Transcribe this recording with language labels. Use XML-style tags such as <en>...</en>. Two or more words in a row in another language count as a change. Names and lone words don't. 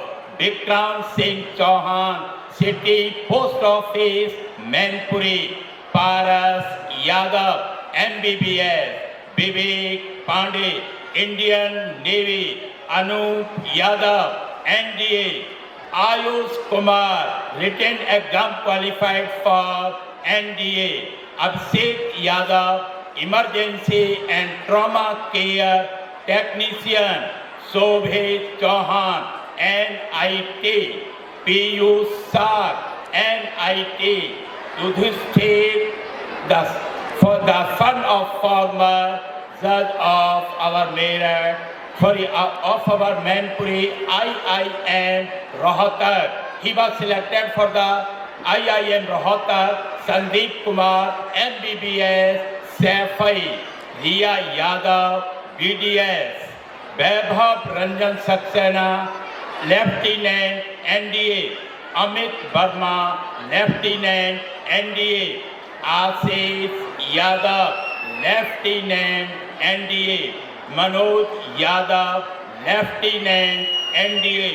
<en>Vikram Singh Chauhan City Post Office Mainpuri. Paras Yadav MBBS. Vivek Pandey Indian Navy. Anup Yadav NDA. Ayush Kumar written exam qualified for NDA. Abhishek Yadav Emergency and Trauma Care Technician. Shobhit Chauhan NIT. Piyush Sar NIT. Yudhishthir for the son of former judge of our Mainpuri IIM Rohtak. He was selected for the IIM Rohtak. Sandeep Kumar MBBS Saifai. Riya Yadav BDS. Vaibhav Ranjan Saxena Lieutenant NDA. Amit Verma Lieutenant NDA. Ashish Yadav Lieutenant NDA. Manoj Yadav Lieutenant NDA.</en>